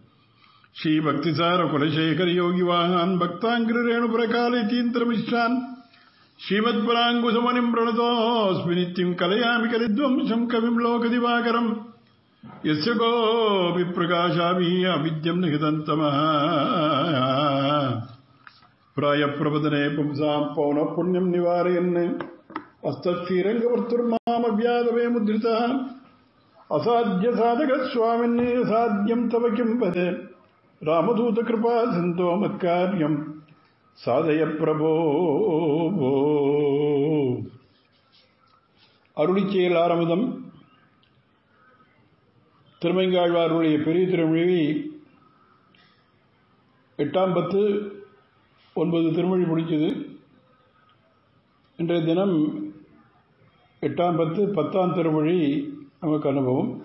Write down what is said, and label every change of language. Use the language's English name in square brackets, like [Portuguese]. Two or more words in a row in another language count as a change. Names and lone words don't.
[Sanskrit] श्रीभक्तिसारकुलशेखरयोगिवाहान् भक्ताङ्घ्रिरेणुप्रकालयतीन्द्रमिश्रान् श्रीमत्पराङ्कुशमुनिं प्रणतोऽस्मि नित्यं कलयामि कलिध्वंसं कविं लोकदिवाकरम् यस्य कोऽपि प्रकाशाभिः अविद्यं निहितन्तमः प्रायप्रवदने पुंसां पौनःपुण्यं निवारयन् अस्तश्रीरङ्गवर्तुर्मामव्यादवे मुद्रितः असाध्यसाधकस्वामिन् साध्यं तव किं वदे रामदूतकृपा सिन्धो मत्कार्यं साधय प्रभो [Tamil] அருளிச்செயல் ஆரம்பம் திருமங்காழ்வாருடைய பெரிய திருமொழி 8ஆம் பத்து 9 திருமொழி முடிச்சது. இன்றைய தினம் 8ஆம் பத்து 10ஆம் திருமொழி நமக்கு அனுபவம்.